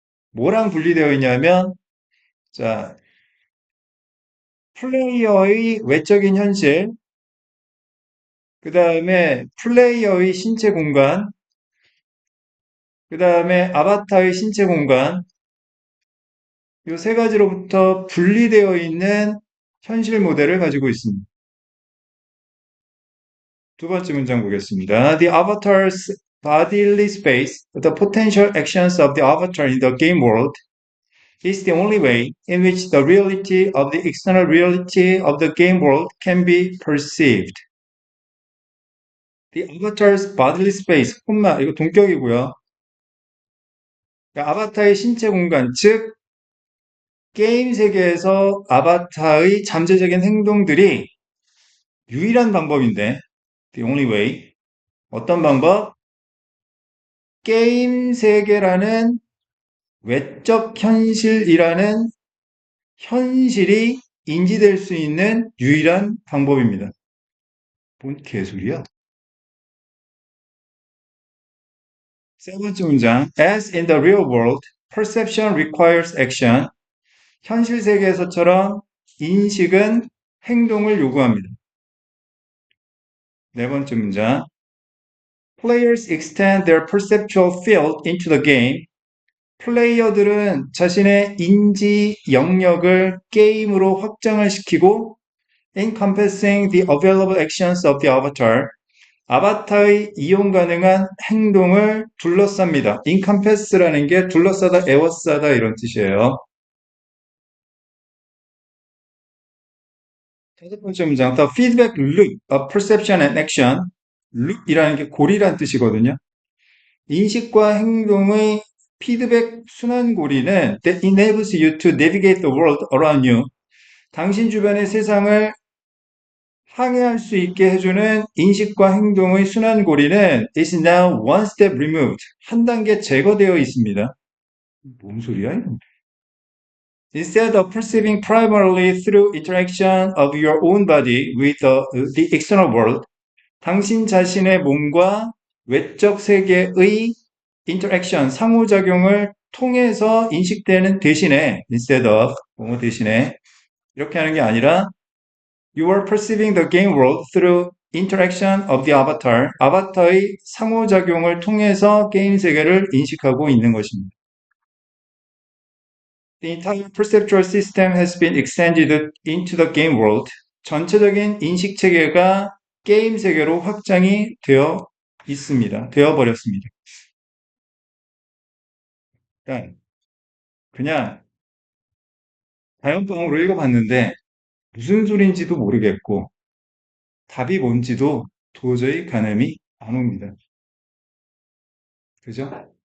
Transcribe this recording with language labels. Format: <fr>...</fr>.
<ko>뭐랑 분리되어 있냐면 자, 플레이어의 외적인 현실, 그 다음에 플레이어의 신체 공간, 그 다음에 아바타의 신체 공간, 이 세 가지로부터 분리되어 있는 현실 모델을 가지고 있습니다. 두 번째 문장 보겠습니다.</ko> <en>The avatar's bodily space, the potential actions of the avatar in the game world, is the only way in which the reality of the external reality of the game world can be perceived. The avatar's bodily space,</en> <ko>콤마, 이거 동격이고요. 그러니까 아바타의 신체 공간, 즉 게임 세계에서 아바타의 잠재적인 행동들이 유일한 방법인데,</ko> <en>the only way.</en> <ko>어떤 방법? 게임 세계라는 외적 현실이라는 현실이 인지될 수 있는 유일한 방법입니다. 뭔 개소리야? 세 번째 문장.</ko> <en>As in the real world, perception requires action.</en> <ko>현실 세계에서처럼 인식은 행동을 요구합니다. 네 번째 문장.</ko> <en>Players extend their perceptual field into the game.</en> <ko>플레이어들은 자신의 인지 영역을 게임으로 확장을 시키고</ko> <en>encompassing the available actions of the avatar.</en> <ko>아바타의 이용 가능한 행동을 둘러쌉니다. encompass라는 게 둘러싸다, 에워싸다 이런 뜻이에요. 다섯 번째 문장,</ko> <en>the feedback loop of perception and action.</en> <ko>loop이라는 게 고리란 뜻이거든요. 인식과 행동의 피드백 순환고리는</ko> <en>that enables you to navigate the world around you.</en> <ko>당신 주변의 세상을 항해할 수 있게 해주는 인식과 행동의 순환고리는</ko> <en>is now one step removed.</en> <ko>한 단계 제거되어 있습니다. 뭔 소리야? 이거?</ko> <en>Instead of perceiving primarily through interaction of your own body with the external world,</en> <ko>당신 자신의 몸과 외적 세계의</ko> <en>interaction,</en> <ko>상호작용을 통해서 인식되는 대신에,</ko> <en>instead of,</en> <ko>뭐뭐 대신에, 이렇게 하는 게 아니라,</ko> <en>you are perceiving the game world through interaction of the avatar,</en> <ko>아바타의 상호작용을 통해서 게임 세계를 인식하고 있는 것입니다.</ko> <en>The entire perceptual system has been extended into the game world.</en> <ko>전체적인 인식 체계가 게임 세계로 확장이 되어 있습니다. 되어 버렸습니다. 그러니까 그냥 자연방으로 읽어봤는데 무슨 소린지도 모르겠고 답이 뭔지도 도저히 가늠이 안 옵니다. 그죠?</ko>